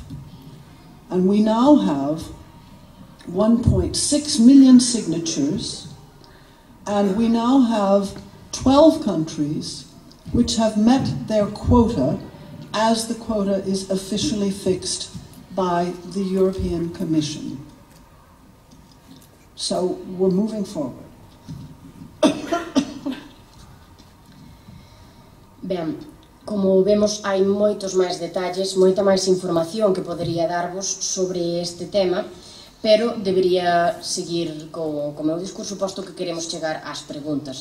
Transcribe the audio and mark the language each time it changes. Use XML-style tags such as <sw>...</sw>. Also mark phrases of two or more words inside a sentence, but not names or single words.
<en>And we now have 1.6 million signatures, and we now have 12 countries which have met their quota as the quota is officially fixed by the European Commission. So we're moving forward.</en> <gl>Ben, como vemos, hai moitos máis detalles, moita máis información que podería darvos sobre este tema, pero debería seguir co meu discurso, posto que queremos chegar ás preguntas.</gl>